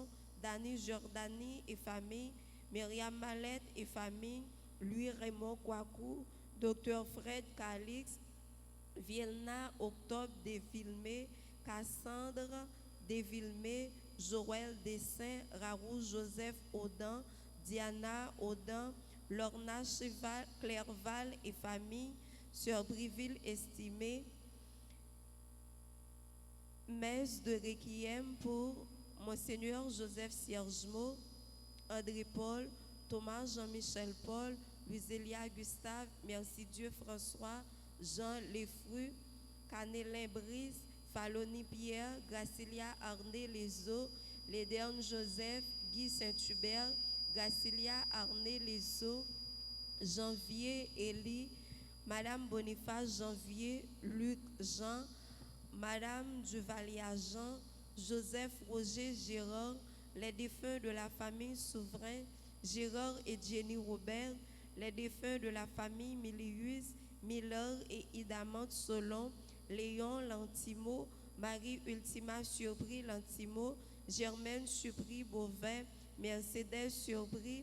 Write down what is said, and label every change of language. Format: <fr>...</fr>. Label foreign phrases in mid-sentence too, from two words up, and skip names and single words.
<fr>Dany Jordanie et famille, Myriam Mallette et famille, Louis Raymond Kouakou, Dr Fred Calix, Vielna Octobre Desvillemé, Cassandre Desvillemé, Joël Dessin, Raoult Joseph Audin, Diana Audin, Lorna Cheval, Clerval et famille, Sœur Briville Estimée, messe de requiem pour Monseigneur Joseph Ciergemo, André Paul, Thomas Jean-Michel Paul, Luisélia Gustave, Merci Dieu François, Jean Lefru, Canélin Brice, Faloni Pierre, Gracilia Arné Lezo, Léderne Joseph, Guy Saint-Hubert, Gracilia Arné Lezo, Janvier Élie, Madame Boniface Janvier, Luc Jean, Madame Duvalier Jean, Joseph Roger Gérard, les défunts de la famille Souverain, Gérard et Jenny Robert, les défunts de la famille Milius, Miller et Idamante Solon, Léon Lantimo, Marie Ultima Surpris Lantimo, Germaine Surpris Beauvin, Mercedes Surpris,</fr>